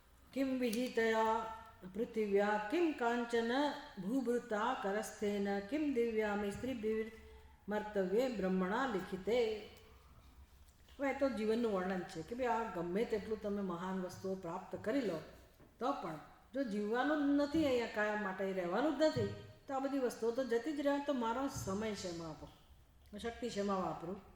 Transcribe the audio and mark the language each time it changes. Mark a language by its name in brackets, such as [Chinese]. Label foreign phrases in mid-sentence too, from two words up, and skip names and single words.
[Sanskrit] किं विजितया पृथिव्या किं कांचन भूभृता करस्थेन किं दिव्यामि स्त्रीभिर्मर्तव्ये ब्रह्मणा लिखिते. [Gujarati] હવે તો જીવનનું વર્ણન છે કે ભાઈ આ ગમે તેટલું તમે મહાન વસ્તુઓ પ્રાપ્ત કરી લો તો પણ જો જીવવાનું જ નથી, અહીંયા કાયમ માટે રહેવાનું જ નથી, તો આ બધી વસ્તુઓ તો જતી જ રહે. તો મારો સમય શેમાં આપો, શક્તિ શેમાં વાપરું?